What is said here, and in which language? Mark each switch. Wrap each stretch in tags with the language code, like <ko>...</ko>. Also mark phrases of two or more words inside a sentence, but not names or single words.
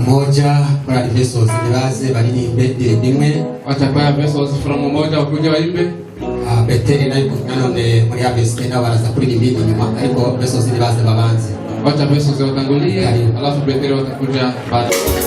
<sw>moja kwa</sw> <rw>Efesos nibaze baririmbe indirimbo imwe.</rw> <sw>Wacha kwa Efesos from umoja wakuje waimbe.</sw> <rw>Beteri nayo nanone muri Efesos na baraza kuririmba inyuma ariko Efesos nibaze babanze.</rw> <sw>Wacha Efesos watangulie alafu Beteri watakuja baada.</sw>